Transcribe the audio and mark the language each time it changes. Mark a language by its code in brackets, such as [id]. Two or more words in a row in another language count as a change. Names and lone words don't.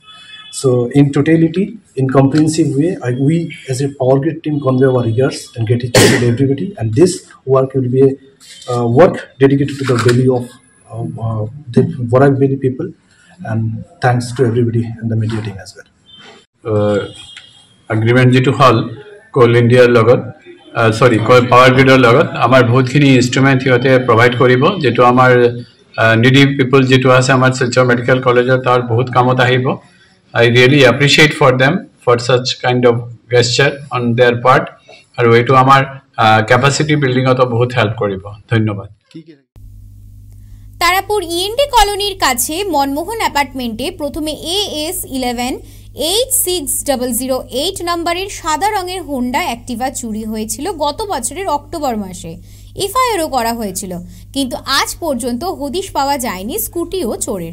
[en] So in totality, in comprehensive way, we as a Power Grid team convey our regards and gratitude to everybody. And this work will be a work dedicated to the value of the Vorak Valley people. And thanks to everybody and the media team as well. [as] Agreement যেটো হল কোল ইণ্ডিয়াৰ লগত পাৱাৰ গ্ৰিডৰ লগত আমাৰ বহুতখিনি ইনষ্ট্ৰুমেণ্ট সিহঁতে প্ৰভাইড কৰিব, যেটো আমাৰ [en] needy people [as] যেটো আছে আমাৰ শিলচৰ মেডিকেল কলেজৰ তাৰ বহুত কামত আহিব। [en] I really appreciate for them for such kind of gesture on their part, [as] আৰু এইটো আমাৰ [en] capacity buildingত [as] বহুত হেল্প কৰিব। ধন্যবাদ। [bn] তারাপুর END কলোনির কাছে মনমোহন অ্যাপার্টমেন্টে প্রথমে AS11-86008 নম্বরের সাদা রঙের হোন্ডা অ্যাক্টিভা চুরি হয়েছিল গত বছরের অক্টোবর মাসে। এফআইআরও করা হয়েছিল, কিন্তু আজ পর্যন্ত হদিশ পাওয়া যায়নি স্কুটি ও চোরের।